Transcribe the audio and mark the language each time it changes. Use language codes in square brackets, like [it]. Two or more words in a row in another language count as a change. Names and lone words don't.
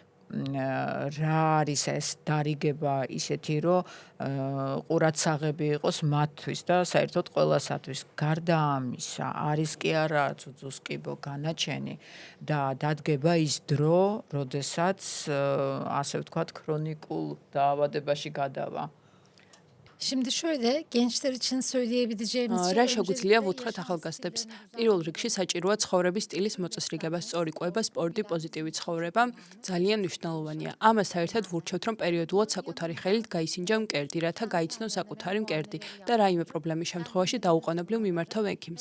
[ka] რა არის ეს დარიგება ისეთი, რომ ყურადსაღები იყოს მათთვის და საერთოდ ყველასათვის. გარდა ამისა, არის კი არა ძუძუს კიბო განაჩენი და დადგება ის დრო, როდესაც ასე ვთქვათ, ქრონიკულ დაავადებაში გადავა. [tr] Şimdi şöyle gençler için söyleyebileceğimiz [ka] რა შეგვიძლია ვუთხრათ ახალგაზრდებს? პირველ რიგში საჭიროა ცხოვრების სტილის მოწესრიგება, სწორი კვება, სპორტი, პოზიტივი ცხოვრება ძალიან მნიშვნელოვანია. ამასთან ერთად ვურჩევთ, რომ პერიოდულად საკუთარი ხელით გაისინჯა მკერდი, რათა გაიცნო საკუთარი მკერდი და რაიმე პრობლემის შემთხვევაში დაუყოვნებლივ მიმართავ ექიმს.